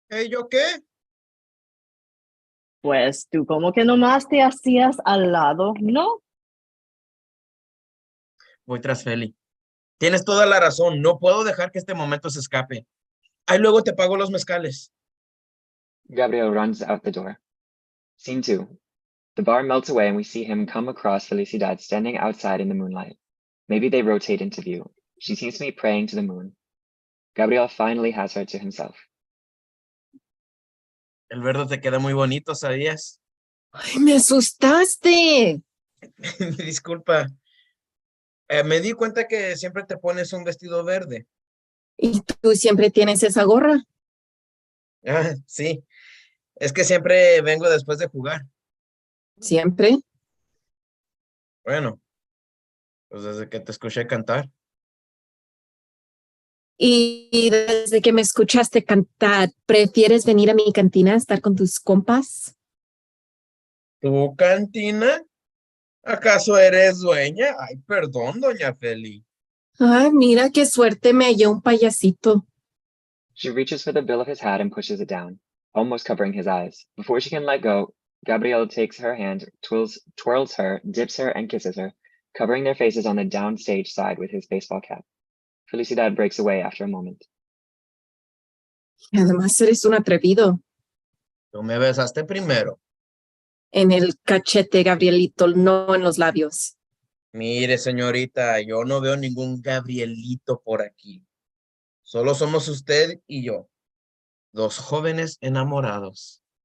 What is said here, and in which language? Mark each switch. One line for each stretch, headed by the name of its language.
Spanish: ¿Yo qué? Pues tú como que nomás te hacías al lado, ¿no? Voy tras Feli. Tienes toda la razón. No puedo dejar que este momento se escape. Ahí luego te pago los mezcales.
English: Gabriel runs out the door. Scene 2. The bar melts away and we see him come across Felicidad standing outside in the moonlight. Maybe they rotate into view. She seems to be praying to the moon. Gabriel finally has her to himself.
Spanish: El verde te queda muy bonito, ¿sabías? Ay, me asustaste. Disculpa. Me di cuenta que siempre te pones un vestido verde. ¿Y tú siempre tienes esa gorra? Ah, sí. Es que siempre vengo después de jugar. ¿Siempre? Bueno, pues desde que te escuché cantar. Y desde que me escuchaste cantar, ¿prefieres venir a mi cantina a estar con tus compas? ¿Tu cantina? ¿Acaso eres dueña? Ay, perdón, doña Feli. Ay, mira qué suerte me halló un payasito.
English: She reaches for the bill of his hat and pushes it down, almost covering his eyes. Before she can let go, Gabriel takes her hand, twirls her, dips her, and kisses her, covering their faces on the downstage side with his baseball cap. Felicidad breaks away after a moment.
Spanish: Y además eres un atrevido. Tú me besaste primero. En el cachete, Gabrielito, no en los labios. Mire, señorita, yo no veo ningún Gabrielito por aquí. Solo somos usted y yo, dos jóvenes enamorados.